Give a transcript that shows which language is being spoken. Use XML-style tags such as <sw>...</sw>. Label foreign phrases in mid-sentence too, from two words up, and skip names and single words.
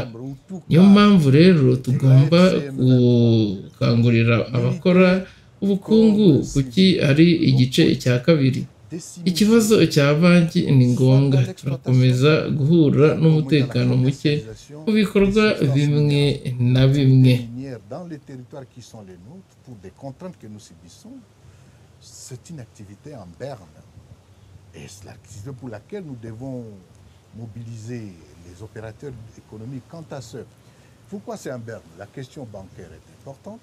<rw>Niyo mpamvu rero tugomba gukangurira abakora ubukungu kuki ari igice cya kabiri. Ikibazo cya banki ni ngombwa. Turakomeza guhura n'umutekano muke mu bikorwa bimwe na bimwe.</rw> <fr>C'est une activité en berne et c'est l'activité pour laquelle nous devons mobiliser les opérateurs économiques. Quant à ce, pourquoi c'est en berne? La question bancaire est importante.</fr>